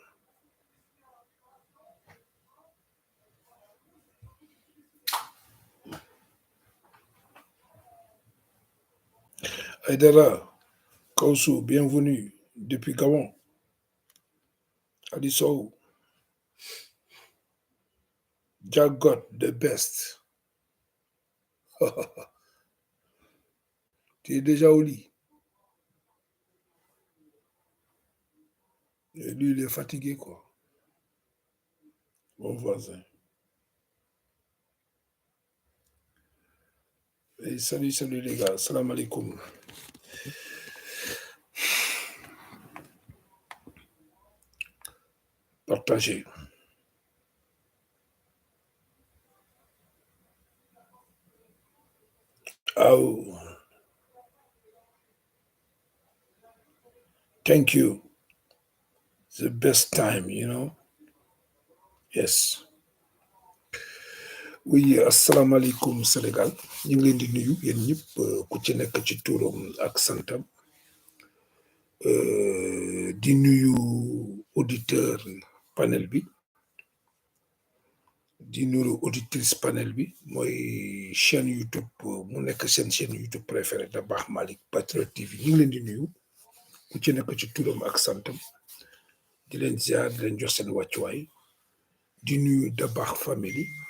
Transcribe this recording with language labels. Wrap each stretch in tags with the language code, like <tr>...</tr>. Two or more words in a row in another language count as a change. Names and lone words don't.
<fr>Aïdara, Kausu, bienvenue depuis Gabon. Adi Sow, Jagot,</fr> <en>the best.</en> <fr>Tu es déjà au lit. Et lui, il est fatigué, quoi. Mon voisin. Et salut les gars.</fr> <ar>سلام عليكم.</ar> <fr>Partagez.</fr> <en>Oh, thank you. It's the best time, you know. Yes.</en> <fr>Oui,</fr> <wo>asalaamaaleykum Sénégal ñu ngi leen di nuyu yéen ñëpp ku ci nekk ci turam ak santam di nuyu auditeur panel bi di nuyu auditrice panel bi mooy chaîne YouTube mu nekk seen</wo> <fr>chaîne YouTube préférée</fr> <wo>Dabakh Malick Patriote TV ñu ngi leen di nuyu ku ci nekk ci turam ak santam di leen ziar di leen jox seen wàccuwaay di nuyu Dabakh family</wo>